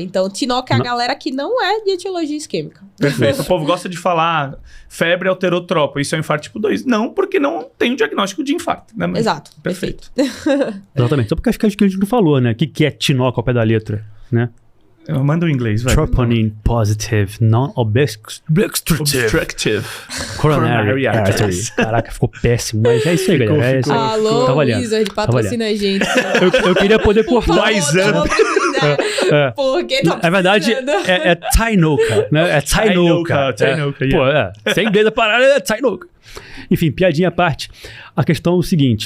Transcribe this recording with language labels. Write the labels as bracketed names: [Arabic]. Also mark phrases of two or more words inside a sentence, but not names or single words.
[Portuguese] Então, tinoca é a galera que não é de etiologia isquêmica. Perfeito. O povo gosta de falar febre alterotropa, isso é um infarto tipo 2. Não, porque não tem o diagnóstico de infarto. Né? Exato. Perfeito. Exatamente. Só porque acho que a gente não falou, né? O que é tinoca ao pé da letra, né? Eu mando em inglês, vai. [English] Troponin positive, non-obstructive coronary artery. [Portuguese] Caraca, ficou péssimo, mas é isso aí, galera. É isso aí. Alô, Wizard, patrocina a gente. Eu queria poder cortar. Porque tá na verdade, é Tinoca, né? É Tinoca. Pô, sem inglês a parada é Tinoca. Enfim, piadinha à parte. A questão é o seguinte.